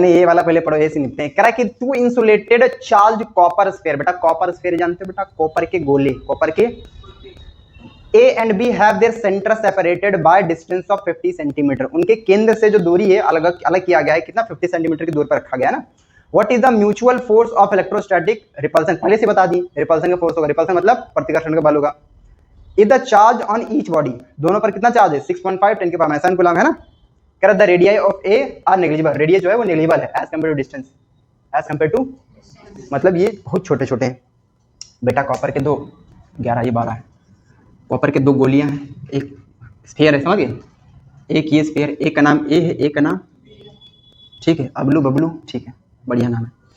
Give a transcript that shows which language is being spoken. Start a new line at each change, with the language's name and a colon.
Hindi: नहीं ये वाला पहले पढ़ो, ऐसे निपटते हैं। कह रहा है कि 2 इंसुलेटेड चार्ज कॉपर स्फीयर, बेटा कॉपर स्फीयर जानते हो बेटा, कॉपर के गोले, कॉपर के
English: A and B have their center separated by distance of 50
Hindi: centimetre. उनके केंद्र से जो दूरी है अलग अलग किया गया है, कितना? 50 सेंटीमीटर की दूरी पर रखा गया है ना।
English: What is the mutual force of electrostatic repulsion?
Hindi: पहले से बता दी, रिपल्सन का फोर्स होगा, रिपल्सन मतलब प्रतिकर्षण का बल होगा।
English: If the charge on each body,
Hindi: दोनों पर कितना चार्ज है? 6.5 10⁻⁷ कूलम है ना। कह रहा
English: the radii of A are negligible,
Hindi: radius जो है वो नेग्लिजिबल है
English: as compared to distance, as compared to,
Hindi: मतलब ये बहुत छोटे छोटे हैं बेटा। कॉपर के 2, 11 ये 12 है, कॉपर के 2 गोलियां हैं, एक स्फीयर है, समझ गए? एक ये स्फीयर, एक का नाम ए है, एक का नाम, ठीक है, अबलू बबलू, ठीक है, बढ़िया नाम है।